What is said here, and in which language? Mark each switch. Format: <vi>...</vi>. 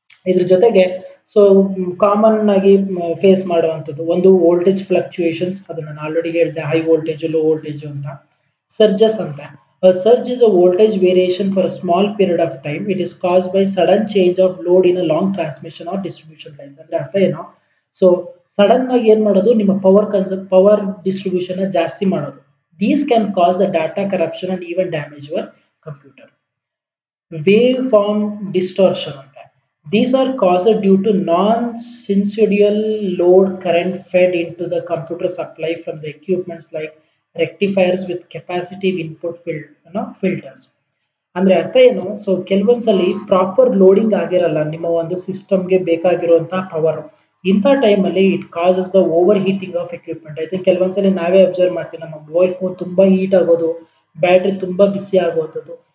<kn>ಇದ್ರ ಜೊತೆಗೆ so common ಆಗಿ ಫೇಸ್ ಮಾಡುವಂಥದ್ದು ಒಂದು ವೋಲ್ಟೇಜ್ ಫ್ಲಕ್ಚುಯೇಷನ್ಸ್, ಅದನ್ನ ನಾನು ಆಲ್ರೆಡಿ ಹೇಳಿದೆ, ಹೈ ವೋಲ್ಟೇಜ್ ಲೋ ವೋಲ್ಟೇಜ್ ಅಂತ.</kn> <en>Surges ಅಂತ, a surge is a voltage variation for a small period of time. It is caused by sudden change of load in a long transmission or distribution lines.</en> <kn>ಅಂದ್ರೆ ಅರ್ಥ ಏನು, so sudden ಆಗಿ ಏನ್ ಮಾಡೋದು, ನಿಮ್ಮ power distribution ಜಾಸ್ತಿ ಮಾಡೋದು.</kn> <en>These can cause the data corruption and even damage your computer. Waveform distortion ಅಂತ, these are caused due to non-sinusoidal load current fed into the computer supply from the equipments like rectifiers with capacitive input filters.</en> <kn>ಅಂದ್ರೆ ಅರ್ಥ ಏನು, so ಕೆಲವೊಂದ್ಸಲಿ proper loading ಆಗಿರಲ್ಲ ನಿಮ್ಮ ಒಂದು ಸಿಸ್ಟಮ್ಗೆ ಬೇಕಾಗಿರುವಂತಹ power. ಇಂಥ ಟೈಮಲ್ಲಿ</kn> <en>It causes the over heating of equipment.</en> <kn>I think ಕೆಲವೊಂದ್ಸಲಿ ನಾವೇ ಅಬ್ಸರ್ವ್ ಮಾಡ್ತೀವಿ, ನಮ್ಮ ಮೊಬೈಲ್ ಫೋನ್ ತುಂಬಾ ಹೀಟ್ ಆಗೋದು, ಬ್ಯಾಟ್ರಿ ತುಂಬಾ ಬಿಸಿ ಆಗುವಂಥದ್ದು.</kn>